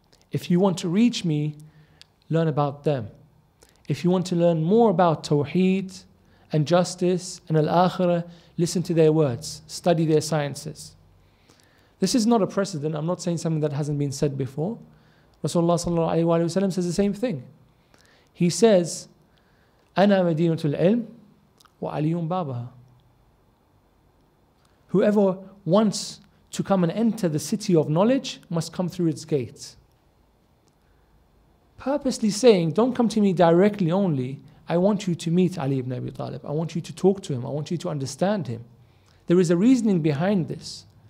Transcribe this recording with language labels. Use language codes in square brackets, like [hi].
[en] If you want to reach me, learn about them. If you want to learn more about Tawheed and justice and Al-Akhirah, listen to their words, study their sciences. This is not a precedent. I'm not saying something that hasn't been said before. Rasulullah sallallahu alayhi wa sallam says the same thing. He says, [ar] أَنَا مَدِينَةُ الْعِلْمِ وَعَلِيٌّ بَابَهَا. [en] Whoever wants to come and enter the city of knowledge must come through its gates. Purposely saying, don't come to me directly only. I want you to meet Ali ibn Abi Talib. I want you to talk to him. I want you to understand him. There is a reasoning behind this.